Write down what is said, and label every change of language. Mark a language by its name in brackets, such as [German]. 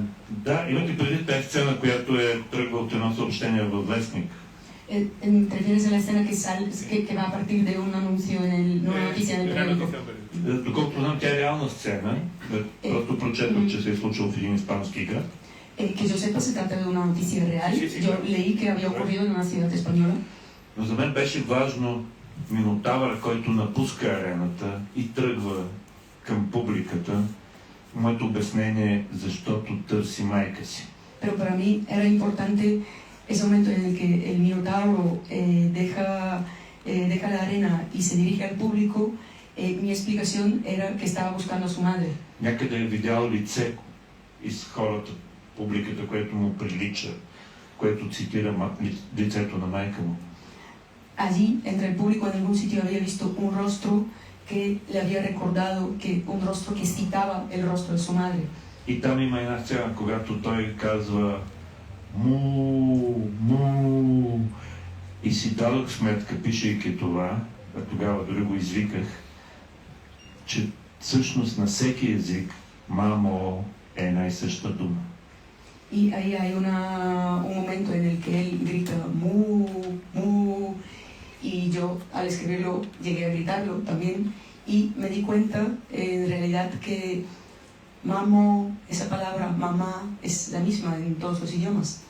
[Bulgarian] Да, имате преди тази сцена, която е тръгва от едно съобщение във вестник. [Spanish] ¿Te refieres a la escena que va a partir de un anuncio en una noticia en el periódico? [Bulgarian] Доколкото знам, тя е реална сцена. Просто прочетох, че се е случило в един испански град. [Spanish] Que yo sepa, se trata de una noticia real. Yo leí que había ocurrido en una ciudad española. [Bulgarian] Но за мен беше важно Минотавър, който напуска арената и тръгва към публиката. Моето обяснение е, защото търси майка си. [Spanish] Pero para mí era importante ese momento en el que el Minotauro deja la arena y se dirige al público. Mi explicación era que estaba buscando a su madre. [Bulgarian] Някъде е видял лице из хората, публиката, което му прилича, което цитира лицето на майка му. [Spanish] Allí, entre el público, en algún sitio había visto un rostro que le había recordado, un rostro que citaba el rostro de su madre. [Bulgarian] И там има една сцена, когато той казва му. И си дадох сметка, пишейки това, а тогава дори го извиках, че всъщност на всеки език мамо е една и съща дума. [Spanish] Y ahí hay un momento en el que él grita mu, mu, y yo al escribirlo llegué a gritarlo también, y me di cuenta en realidad que mamo, esa palabra mamá, es la misma en todos los idiomas.